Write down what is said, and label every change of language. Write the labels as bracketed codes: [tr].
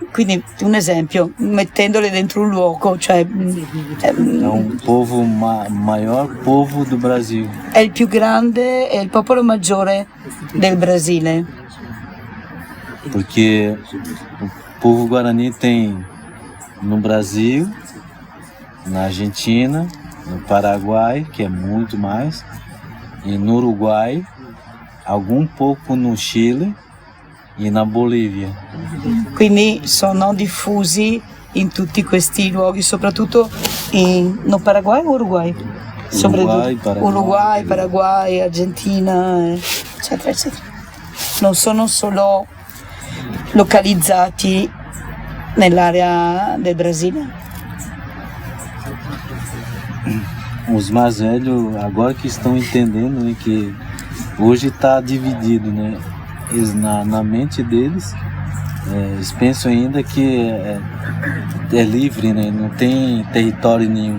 [it] Quindi un esempio, mettendole dentro un luogo, cioè... [pt] È un povo maior povo do Brasil. [it] È il più grande, è il popolo maggiore del Brasile. [pt] Porque o povo guarani tem no Brasil, na Argentina, no Paraguai, que é muito mais, e no Uruguai, algum pouco no Chile e na Bolívia. [it] Quindi sono diffusi in tutti questi luoghi, soprattutto no Paraguay o Uruguay? Uruguay, Paraguay, Argentina, eccetera, eccetera. Non sono solo localizzati nell'area del Brasile. [pt] Os mais velhos agora que estão entendendo, né, que hoje está dividido, né? Na mente deles, eles pensam ainda que é livre, né? Não tem território nenhum.